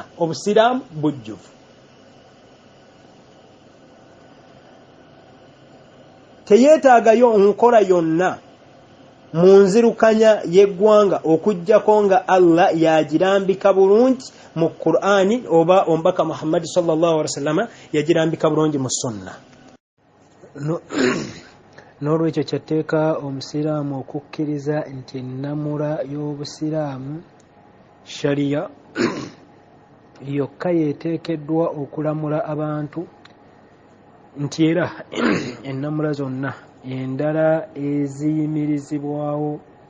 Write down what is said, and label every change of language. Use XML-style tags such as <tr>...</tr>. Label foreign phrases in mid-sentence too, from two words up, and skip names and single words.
<lg>Obusiraamu bujjuvu. Teyeetaagayo nkola yonna mu nzirukanya y'eggwanga okuggyako nga Allah yagirambika bulungi mu Qur'ani oba omubaka Muhammad</lg> <ar>صلى الله عليه وسلم</ar> <lg>yagirambika bulungi mu sunna. N'olwekyo kyateeka omusiraamu okukkiriza nti ennamula y'obusiraamu, shariya yokka yeeteekeddwa okulamula abantu, nti era ennamula zonna endala eziyimirizibwawo</lg>